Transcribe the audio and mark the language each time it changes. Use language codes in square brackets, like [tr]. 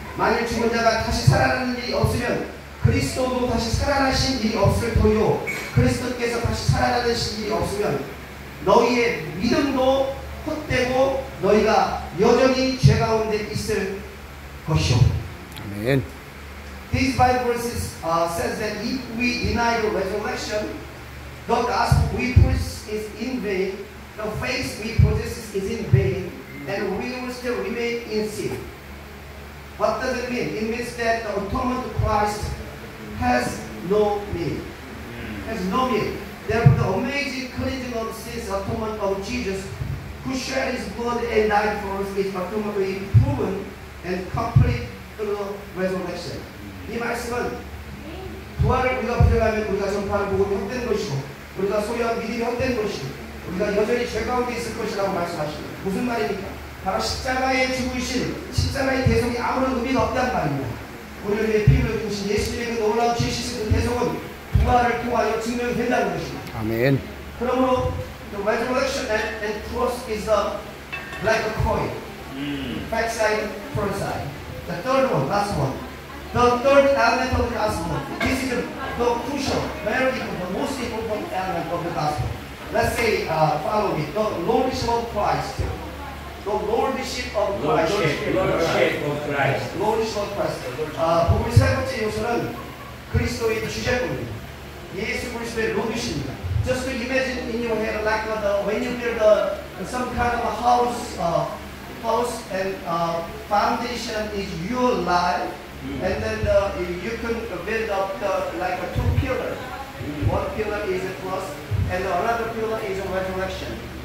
[ko] 만일 죽은 자가 다시 살아나는 일이 없으면 그리스도도 다시 살아나신 일이 없을 터이요, 그리스도께서 다시 살아나신 일이 없으면 너희의 믿음도 헛되고 너희가 여전히 죄 가운데 있을 것이요. 아멘. [en] These Bible verses says that if we deny the resurrection, the gospel we preach is in vain, the faith we possess is in vain, and we will still remain in sin. What does it mean? It means that the atonement of Christ has no meaning. Has no meaning. Therefore, the amazing cleansing of sins, atonement of Jesus, who shed His blood and died for us, is ultimately proven and complete through the resurrection. [ko] 이 말씀은 부활을 우리가 부정하면 우리가 전파하는 복음이 헛된 것이고, 우리가 소유한 믿음이 헛된 것이고, 우리가 여전히 죄 가운데 있을 것이라고 말씀하십니다. 무슨 말입니까? 바로 십자가에 죽으신 십자가의 대속이 아무런 의미가 없다는 말입니다. 우리를 위해 피를 주신 예수님의 그 놀라운 죄시스 그 대속은 부활을 통하여 증명된다는 것입니다. 아멘. 그러므로 [en] the resurrection and cross is like a coin, back side, front side. The third one, last one. The third element of the gospel. This is the crucial, very important, the most important element of the gospel. Let's say, follow me. The lordship of Christ. The lordship of Christ. Lordship of Christ. Lordship of Christ. [ko] 복음의 세 번째 요소는 그리스도의 주제입니다. 예수 그리스도의 로드십니다. [en] Just to imagine in your head like when you build some kind of a house and foundation is your life, and then you can build up like a two pillar. One pillar is a cross, and another pillar is a resurrection.